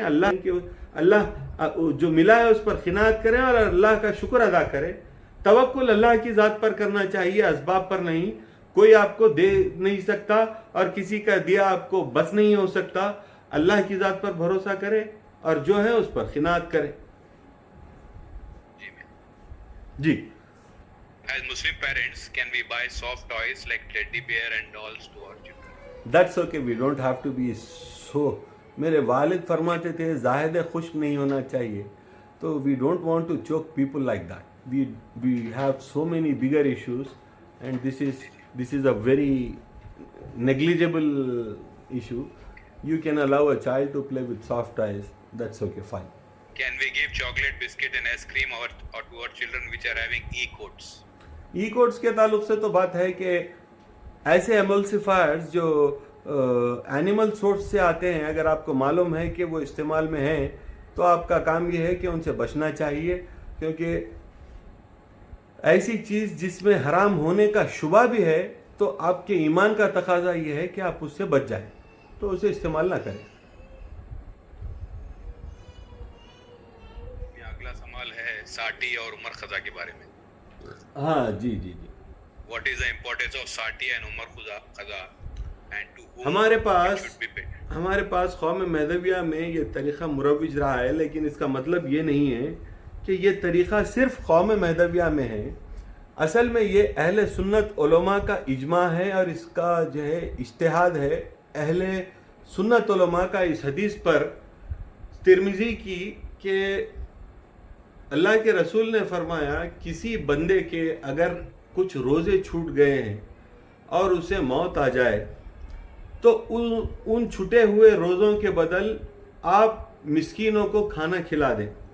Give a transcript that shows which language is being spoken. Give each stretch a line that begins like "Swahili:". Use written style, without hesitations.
Urdu: اللہ جو ملا ہے اس پر خنات کریں اور اللہ کا شکر ادا کریں. توکل اللہ کی ذات پر کرنا چاہیے، اسباب پر نہیں. کوئی آپ کو دے نہیں سکتا اور کسی کا دیا آپ کو بس نہیں ہو سکتا. اللہ کی ذات پر بھروسہ کرے اور جو ہے اس پر خنات کرے. جی.
English: As Muslim parents, can we buy soft toys like teddy bear and dolls to our children? That's okay, we don't have to be so.
Urdu: میرے والد فرماتے تھے زاہد خشک نہیں ہونا چاہیے.
English: تو we don't want to choke people like that. We have so many bigger issues and this is a very negligible issue. You can allow a child to play with soft toys. That's okay, fine. Can we give chocolate, biscuit and ice cream or to our children which are having E-codes?
Urdu: E-codes کے تعلق سے تو بات ہے کہ ایسے emulsifiers جو animal source سے آتے ہیں، اگر آپ کو معلوم ہے کہ وہ استعمال میں ہیں تو آپ کا کام یہ ہے کہ ان سے بچنا چاہیے. کیونکہ ایسی چیز جس میں حرام ہونے کا شبہ بھی ہے تو آپ کے ایمان کا تقاضا یہ ہے کہ آپ اس سے بچ جائیں، تو اسے استعمال نہ کریں. اگلا سوال ہے ساٹی اور عمر خزا کے بارے میں. ہاں جی.
English: What is the importance of ساٹی and عمر خزا and to whom
Urdu: ہمارے
English: it should be paid?
Urdu: ہمارے پاس قوم مہدویہ میں یہ طریقہ مروج رہا ہے، لیکن اس کا مطلب یہ نہیں ہے کہ یہ طریقہ صرف قوم مہدویہ میں ہے. اصل میں یہ اہل سنت علماء کا اجماع ہے اور اس کا جو ہے اجتہاد ہے. اہل سنت علماء کا اس حدیث پر ترمذی کی کہ اللہ کے رسول نے فرمایا کسی بندے کے اگر کچھ روزے چھوٹ گئے ہیں اور اسے موت آ جائے تو ان چھٹے ہوئے روزوں کے بدل آپ مسکینوں کو کھانا کھلا دیں.